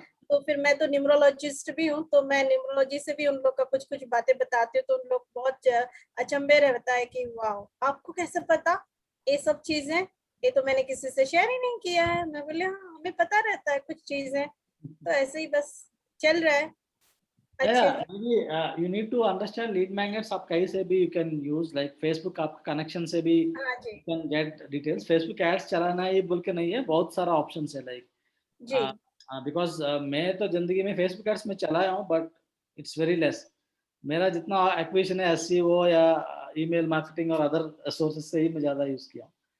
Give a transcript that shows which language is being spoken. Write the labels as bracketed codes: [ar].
[hi] तो फिर मैं तो न्यूमरोलॉजिस्ट भी हूँ, तो मैं न्यूमरोलॉजी से भी उन लोग का कुछ कुछ बातें बताती हूँ, तो उन लोग बहुत अचंभे रहता है कि वाह आपको कैसे पता ये सब चीजें, ये तो मैंने किसी से शेयर ही नहीं किया है। मैं बोले हाँ हमें पता रहता है कुछ चीजें, तो ऐसे ही बस चल रहा है अच्छे [en] Yeah, [hi] से। [en] maybe you need to understand lead magnets. [hi] आप कहीं से भी [en] you can use, like Facebook [hi] आपका कनेक्शन से भी हाँ जी [en] you can get details. [hi] Facebook ads चलाना है ये बोल के नहीं है, बहुत सारा ऑप्शंस है। [en] like [hi] जी बिकॉज मैं तो जिंदगी में फेसबुक एड्स में चलाया हूँ, [en] But it's very less. [hi] मेरा जितना एक्विजिशन है SEO या ईमेल मार्केटिंग और अदर सोर्सेस से ही मैं ज़्यादा यूज़ किया।